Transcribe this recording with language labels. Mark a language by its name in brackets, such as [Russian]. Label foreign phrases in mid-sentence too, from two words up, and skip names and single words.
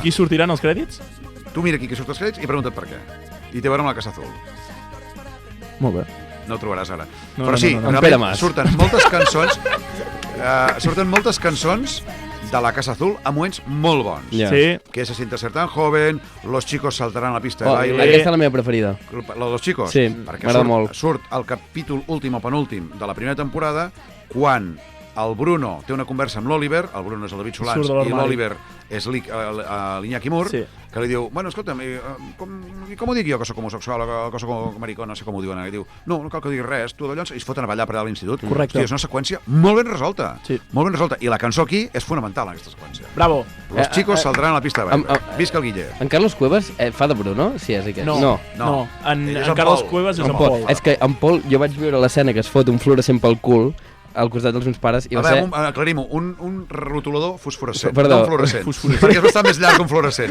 [Catalan] aquí sortiran els crèdits? Tu mira aquí que surten els crèdits i pregunta't per què. I té a veure amb la Casa Azul. Molt bé. No ho trobaràs ara. No, Però no, sí, no, no. En Pere Mas. surten moltes cançons de la Casa Azul a moments molt bons. Ja. Sí. [Spanish] Que se siente ser tan joven, los chicos saltarán a la pista de Oh, baile. [Catalan] aquesta és la meva preferida. [Spanish] La de los chicos? [Catalan] Sí, perquè m'agrada molt. Surt el capítol últim o penúltim de la primera temporada, quan el Bruno té una conversa amb l'Oliver, el Bruno és el David Solans, Surt de i l'armari. l'Oliver és l'Iñaki Mur, Sí. que li diu, bueno, escolta'm, com ho dic jo que soc homosexual o que soc maricó, no sé com ho diuen, i diu, no cal que diguis res, tu d'allò, i es foten a ballar per allà a l'institut. Correcte. Hòstia, és una seqüència molt ben resolta. Sí. Molt ben resolta. I la cançó aquí és fonamental, en aquesta seqüència. Bravo. [Spanish] Los chicos saldran a la pista de baile. [Catalan] Visca el Guille. En Carlos Cuevas fa de Bruno? Sí, és aquest. No. No. En Ell és en Carlos Pol. Cuevas és En en Pol. Pol. És que en Pol, jo vaig veure l'escena que es fot un fluorescent pel cul al costat dels meus pares i A va ser... veure, aclarim-ho, un rotulador fosforescent, Perdó. no un fluorescent, Fosforescent. perquè és bastant més llarg que un fluorescent.